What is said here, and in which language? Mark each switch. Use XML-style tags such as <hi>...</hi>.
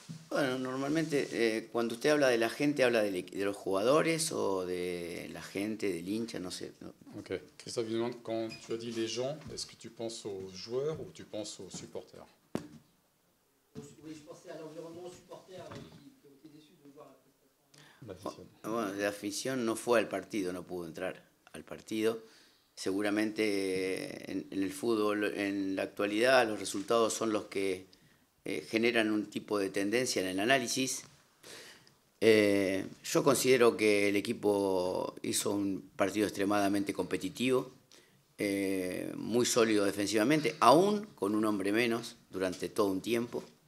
<es>Bueno, normalmente cuando usted habla de la gente, habla de los jugadores o de la gente, del hincha, no sé. No. Ok.</es> <fr>Christophe demande, quand tu as dit les gens, est-ce que tu penses aux joueurs ou tu penses aux supporters? Oui, je pensais à l'environnement, aux supporters qui ont été déçus de voir la prestation.</fr> <es>Bueno, la afición no fue al partido, no pudo entrar al partido. Seguramente en el fútbol, en la actualidad, los resultados son los que generan un tipo de tendencia en el análisis. Yo considero que el equipo hizo un partido extremadamente competitivo, muy sólido defensivamente, aún con un hombre menos durante todo un tiempo.</es>